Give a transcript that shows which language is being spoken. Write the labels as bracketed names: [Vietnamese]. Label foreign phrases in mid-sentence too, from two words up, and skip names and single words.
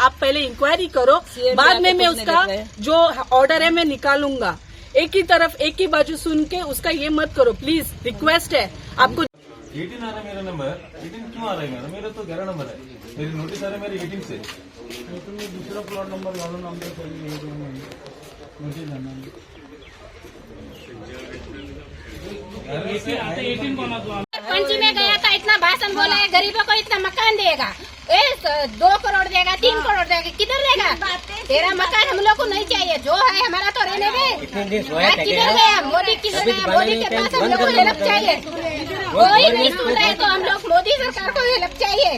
[Hindi] आप पहले इंक्वायरी करो, बाद में मैं उसका जो ऑर्डर है मैं निकालूंगा. एक ही तरफ एक ही बाजू सुन के उसका ये मत करो प्लीज. रिक्वेस्ट है आपको. 18 आ रहा है मेरा नंबर. 18 क्यों आ रहा है मेरा तो 11 नंबर है. मेरी नोटिस आ रहा है मेरे 18 से. [Marathi] तुम्ही दूसरा प्लॉट नंबर घालून आमच्या [Hindi] पंची में गया था, इतना भाषण बोला है, गरीबों को इतना मकान देगा, 2 करोड़ देगा, 3 करोड़ देगा. किधर देगा. तेरा मकान हम लोग को नहीं चाहिए, जो है हमारा तो रहने दे. किधर गया मोदी, किधर गया मोदी के पास. हम लोग को हेल्प चाहिए. कोई नहीं सुन रहे तो हम लोग मोदी सरकार को हेल्प चाहिए.